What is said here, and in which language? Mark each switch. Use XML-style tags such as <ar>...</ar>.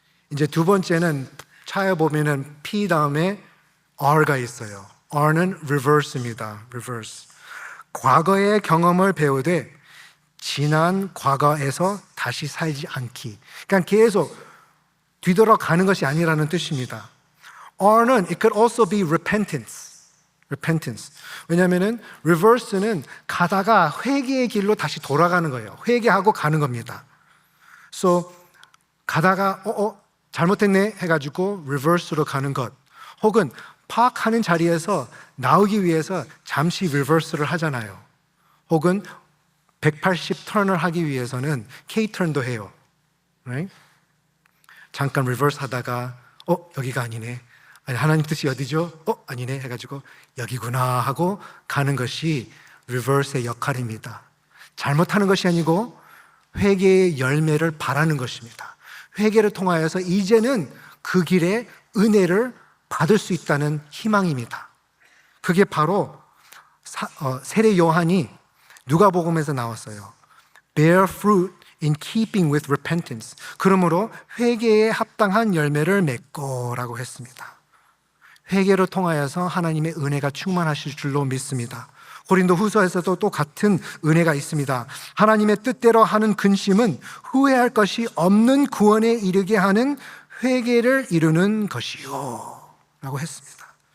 <ko>이제 두 번째는 차에 보면은 P 다음에 R가 있어요. R는 reverse입니다.</ko> <en>reverse.</en> <ko>과거의 경험을 배우되 지난 과거에서 다시 살지 않기. 그러니까 계속 뒤돌아가는 것이 아니라는 뜻입니다.</ko> <en>R는 it could also be repentance.</en> <ko>왜냐하면 reverse는 가다가 회개의 길로 다시 돌아가는 거예요. 회개하고 가는 겁니다. So 가다가 잘못했네 해가지고 reverse로 가는 것, 혹은 파악하는 자리에서 나오기 위해서 잠시 reverse를 하잖아요. 혹은 180 턴을 하기 위해서는 K-턴도 해요.</ko> <en>Right?</en> <ko>잠깐 reverse 하다가 여기가 아니네. 아니, 하나님 뜻이 어디죠? 아니네 해가지고 여기구나 하고 가는 것이 reverse의 역할입니다. 잘못하는 것이 아니고 회개의 열매를 바라는 것입니다. 회개를 통하여서 이제는 그 길에 은혜를 받을 수 있다는 희망입니다. 그게 바로 세례 요한이 누가복음에서 나왔어요.</ko> <en>Bear fruit in keeping with repentance.</en> <ko>그러므로 회개에 합당한 열매를 맺고라고 했습니다. 회개를 통하여서 하나님의 은혜가 충만하실 줄로 믿습니다. 고린도 후서에서도 또 같은 은혜가 있습니다. 하나님의 뜻대로 하는 근심은 후회할 것이 없는 구원에 이르게 하는 회개를 이루는 것이요 라고 했습니다.</ko>